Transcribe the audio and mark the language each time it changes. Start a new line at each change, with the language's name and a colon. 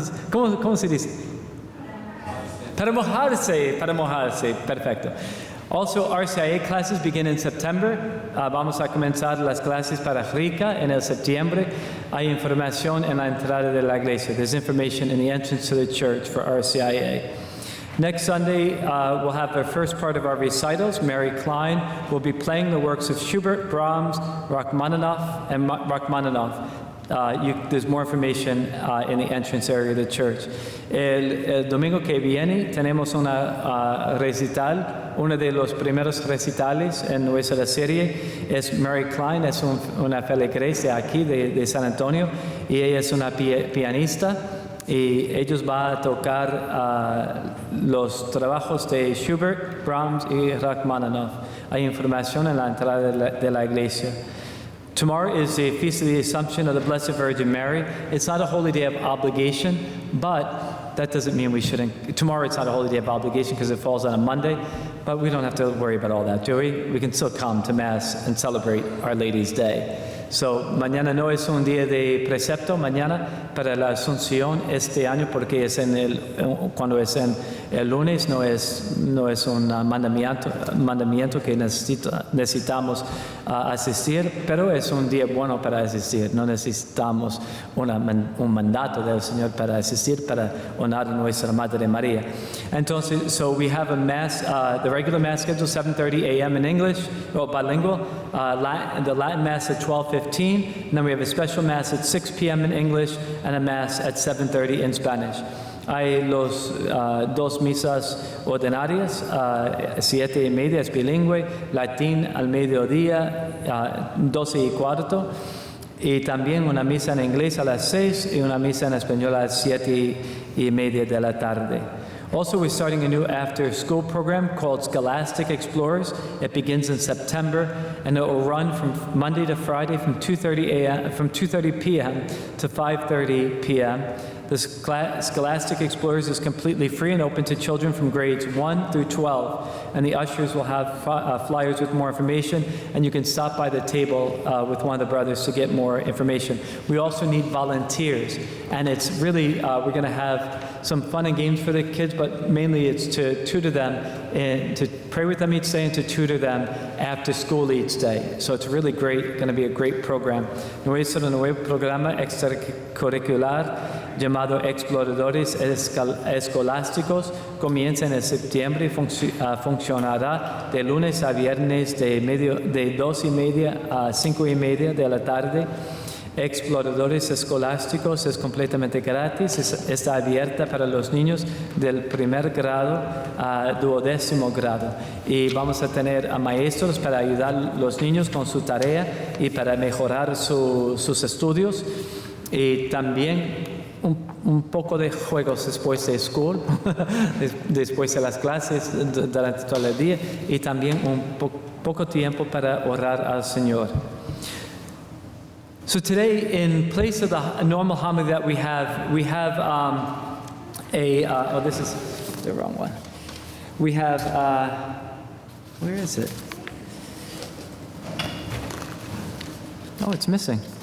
Spanish: ¿Cómo se dice? Para mojarse, perfecto.
English: Also, RCIA classes begin in September.
Spanish: Vamos a comenzar las clases para Rica en el septiembre. Hay información en la entrada de la iglesia.
English: There's information in the entrance to the church for RCIA. Next Sunday, we'll have the first part of our recitals. Mary Klein will be playing the works of Schubert, Brahms, Rachmaninoff, and Rachmaninoff. There's more information in the entrance area of the church.
Spanish: El domingo que viene tenemos una recital. Uno de los primeros recitales en nuestra serie es Mary Klein, es una feligres aquí de San Antonio, y ella es una pianista, y ellos van a tocar los trabajos de Schubert, Brahms y Rachmaninoff. Hay información en la entrada de la iglesia.
English: Tomorrow is the Feast of the Assumption of the Blessed Virgin Mary. It's not a holy day of obligation, but that doesn't mean we shouldn't. Tomorrow it's not a holy day of obligation because it falls on a Monday, but we don't have to worry about all that, do we? We can still come to Mass and celebrate Our Lady's Day.
Spanish: So, mañana no es un día de precepto, mañana para la Asunción este año, porque es cuando es en el lunes, no es un mandamiento que necesitamos asistir, pero es un día bueno para asistir. No necesitamos un mandato del Señor para asistir, para honrar a nuestra Madre María.
English: Entonces, so we have a Mass, the regular Mass schedule, 7:30 a.m. in English, bilingual, the Latin Mass at 12:15, and then we have a special Mass at 6 p.m. in English and a Mass at 7:30 in Spanish.
Spanish: Hay dos misas ordinarias, 7:30 es bilingüe, latín al mediodía, 12:15, y también una misa en inglés a las 6 y una misa en español a las 7:30 de la tarde.
English: Also, we're starting a new after-school program called Scholastic Explorers. It begins in September, and it will run from Monday to Friday from 2:30 p.m. to 5:30 p.m. The Scholastic Explorers is completely free and open to children from grades 1 through 12. And the ushers will have flyers with more information, and you can stop by the table with one of the brothers to get more information. We also need volunteers, and it's really, we're going to have some fun and games for the kids, but mainly it's to tutor them and to pray with them each day and to tutor them after school each day. So it's really great, going to be a great program.
Spanish: Nuestro nuevo programa extracurricular llamado Exploradores Escolásticos comienza en septiembre y funcionará de lunes a viernes de 2:30 a 5:30 de la tarde. Exploradores Escolásticos es completamente gratis, está abierta para los niños del primer grado a 12º grado, y vamos a tener a maestros para ayudar a los niños con su tarea y para mejorar sus estudios, y también un poco de juegos después de school, después de las clases, durante todo el día, y también un poco tiempo para orar al Señor.
English: So today, in place of the normal homily that we have oh, this is the wrong one. We have, where is it? Oh, it's missing.